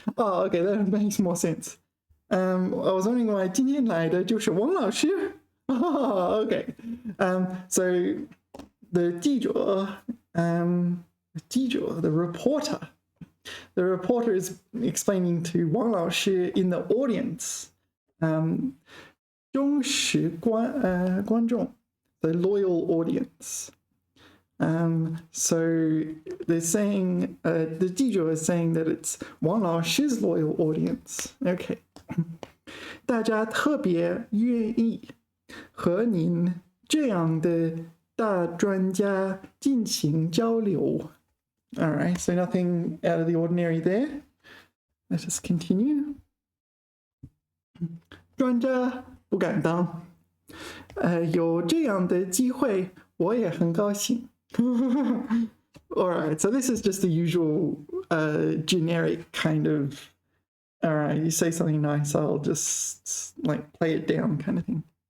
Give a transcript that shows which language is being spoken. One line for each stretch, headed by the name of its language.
English: Oh, okay, that makes more sense. I was wondering why 今天来的就是王老师。 Oh, okay. So the 记者 the reporter is explaining to Wang Laoshi in the audience, 忠实观众 the loyal audience. So they're saying, the 记者 is saying that it's Wang Laoshi's loyal audience. Okay.
Chinese: 大家特别愿意和您这样的大专家进行交流。
English: All right, so nothing out of the ordinary there. Let us continue.
Chinese: 专家不敢当，有这样的机会，我也很高兴。
English: All right, so this is just the usual generic kind of, all right, you say something nice, I'll just like play it down kind of thing.